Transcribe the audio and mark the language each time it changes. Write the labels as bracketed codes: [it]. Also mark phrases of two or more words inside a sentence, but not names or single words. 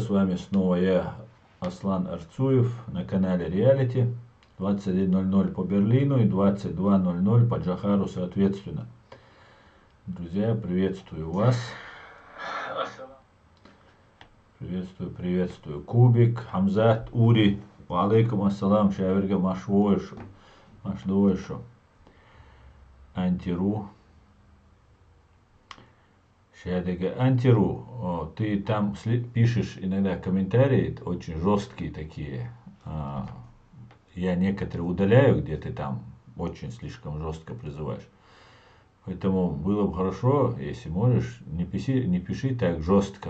[ru] С вами снова я, Аслан Арцуев, на канале Реалити. 21:00 по Берлину и 22:00 по Джохару соответственно. Друзья, приветствую вас. Приветствую. [ce] Кубик, Хамзат, Ури. [ar] وعليكم السلام, [ce] шаверга машвойшу. Антиру. Шадега Антиру. [ru] Ты там пишешь иногда комментарии, очень жесткие такие. Я некоторые удаляю, где ты там очень слишком жестко призываешь. Поэтому было бы хорошо, если можешь, не пиши так жестко.